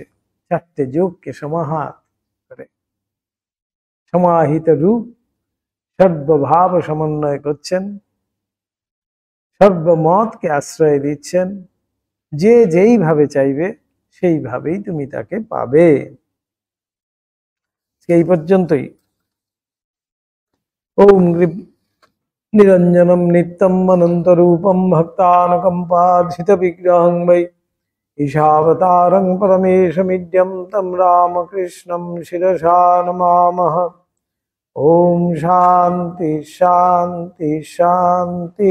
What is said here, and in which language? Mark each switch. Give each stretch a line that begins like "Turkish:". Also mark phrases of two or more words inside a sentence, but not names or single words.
Bangla: 4টে যোগকে সমাহার করে সমাহিত রূপ সর্বভাব সমন্বয় করছেন, সর্বমতকে আশ্রয় দিচ্ছেন। যে যেইভাবে চাইবে সেইভাবেই তুমি তাকে পাবে। এই পর্যন্তই।
Sanskrit: ওম নিরঞ্জনম নিত্যম অনন্তরূপম ভক্তানুকম্পাধিত বিগ্রহং বৈ ঈশাবতারং পরমেশমিদ্যম তম রামকৃষ্ণম শিরসা নমামহ। ওম শান্তি শান্তি শান্তি।